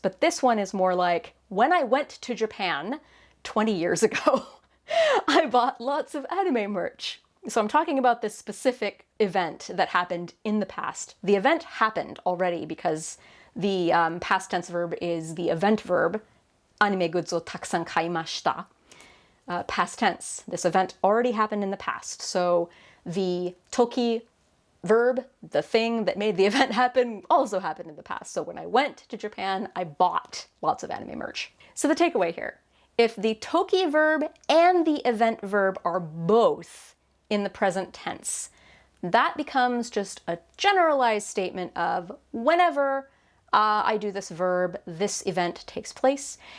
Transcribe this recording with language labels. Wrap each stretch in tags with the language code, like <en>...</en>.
<en>But this one is more like, when I went to Japan 20 years ago, I bought lots of anime merch. So I'm talking about this specific event that happened in the past. The event happened already because the past tense verb is the event verb.</en> <ja>アニメグッズをたくさん買いました。</ja> <en>Past tense. This event already happened in the past. So the toki verb, the thing that made the event happen, also happened in the past. So when I went to Japan, I bought lots of anime merch. So the takeaway here, if the toki verb and the event verb are both in the present tense, that becomes just a generalized statement of whenever I do this verb, this event takes place.</en>